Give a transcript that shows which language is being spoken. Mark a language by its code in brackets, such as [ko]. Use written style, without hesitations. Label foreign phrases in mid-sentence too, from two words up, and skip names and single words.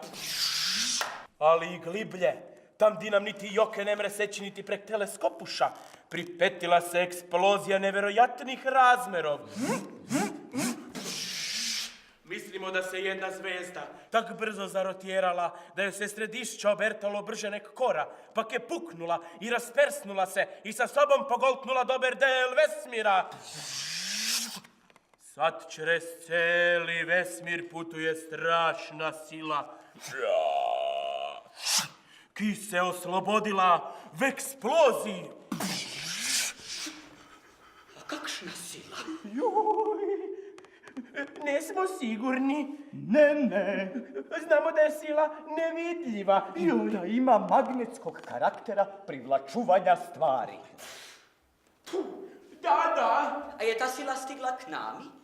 [hr] Ali i gliblje, tam di nam niti joke ne mre seći niti prek teleskopuša, pripetila se eksplozija neverojatnih razmerov. Mislimo da se jedna zvezda tak brzo zarotjerala da joj se središća obertalo brže nek kora, pak je puknula i raspersnula se i sa sobom pogoltnula dober del vesmira. Sad čez celi vesmir putuje strašna sila, ki se oslobodila v eksploziji. A kakšna sila? Nismo sigurni. Ne. Znamo da je sila nevidljiva. I da ima magnetskog karaktera privlačuvanja stvari. Da. A je ta sila stigla k nami?